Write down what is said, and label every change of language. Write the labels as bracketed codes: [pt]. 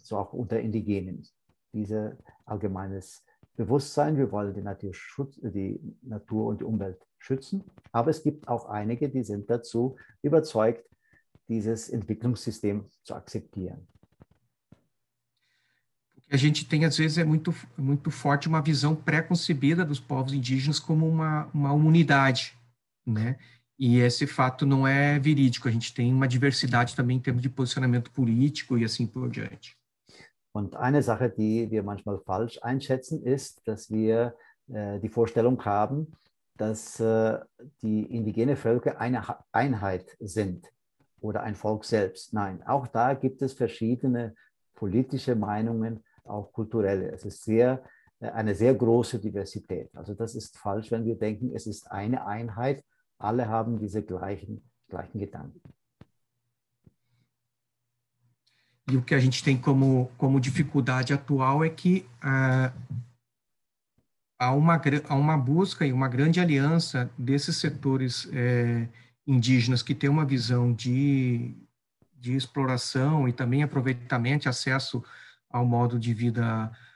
[de] So auch unter Indigenen. Dieses allgemeines Bewusstsein, wir wollen die Natur und die Umwelt schützen, aber es gibt auch einige, die sind dazu überzeugt, dieses Entwicklungssystem zu akzeptieren. [pt] A gente tem, às vezes, muito forte uma visão pré-concebida dos povos indígenas como uma unidade, né? E esse fato não é verídico. A gente tem uma diversidade também em termos de posicionamento político e assim por diante. [de] Und eine Sache, die wir manchmal falsch einschätzen, ist, dass wir die Vorstellung haben, dass die indigenen Völker eine Einheit sind oder ein Volk selbst. Nein, auch da gibt es verschiedene politische Meinungen, auch kulturelle. Es ist eine sehr große Diversität. Also das ist falsch, wenn wir denken, es ist eine Einheit, alle haben diese gleichen Gedanken. [pt] E o que a gente tem como dificuldade atual é que há uma busca e uma grande aliança desses setores indígenas que têm uma visão de exploração e também aproveitamento e acesso ao modo de vida